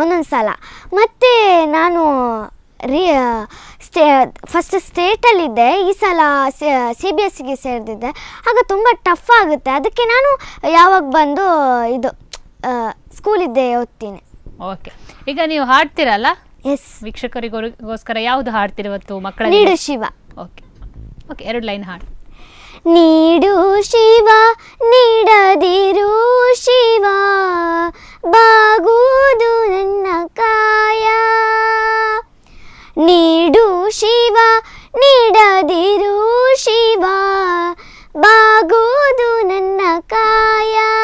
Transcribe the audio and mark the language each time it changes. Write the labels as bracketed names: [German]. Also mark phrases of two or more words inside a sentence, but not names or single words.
[Kannada] ಮಾಡ್ತೀನಿ ಒಂದೊಂದು ಸಲ. ಮತ್ತು ನಾನು ಫಸ್ಟ್ ಸ್ಟೇಟಲ್ಲಿದ್ದೆ, ಈ ಸಲ CBSE ಸೇರಿದ್ದೆ. ಆಗ ತುಂಬ ಟಫ್ ಆಗುತ್ತೆ, ಅದಕ್ಕೆ ನಾನು ಯಾವಾಗ ಬಂದು ಇದು ಸ್ಕೂಲಿದ್ದೆ ಓದ್ತೀನಿ. ಓಕೆ, ಈಗ ನೀವು ಹಾಡ್ತೀರಲ್ಲ, ಎಸ್. ವೀಕ್ಷಕರಿಗೋಸ್ಕರ ಯಾವುದು ಹಾಡ್ತೀರಿ ಇವತ್ತು ಮಕ್ಕಳ? ನೀಡು ಶಿವ. [English] okay okay, [Kannada] 2 ಲೈನ್ ಹಾಡು. ನೀಡು ಶಿವ ನೀಡದಿರು ಶಿವ, ಬಾಗುವುದು ನನ್ನ ಕಾಯ. ನೀಡು ಶಿವ ನೀಡದಿರು ಶಿವ, ಬಾಗುವುದು ನನ್ನ ಕಾಯ.